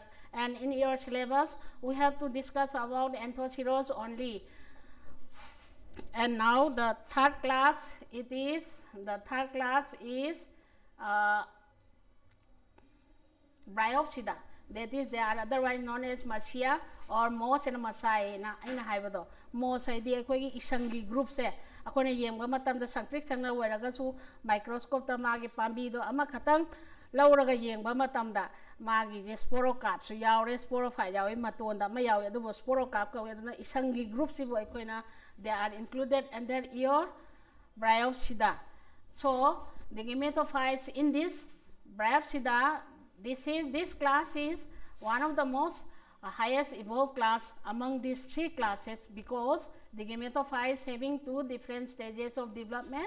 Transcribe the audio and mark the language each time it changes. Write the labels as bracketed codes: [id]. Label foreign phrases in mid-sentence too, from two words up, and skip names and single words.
[en] And in your syllabus, we have to discuss about Anthoceros only. And now the third class, Bryophyta. That is, they are otherwise known as Masia or Moss and Masai. [mni] Aina haibado Moss haidi akhoi isangi group se akhona yengba matam da sangtrik changna weraga su microscope ta magi pambi do ama khatang lauraga yengba matam da magi ge sporocarp su yaure sporophyte yawe maton da ma yawe adu sporocarp ka weduna isangi group si boy koina [en] they are included under your Bryophyta. So the gametophytes in this Bryophyta, this class is one of the most highest evolved class among these 3 classes, because the gametophytes having 2 different stages of development.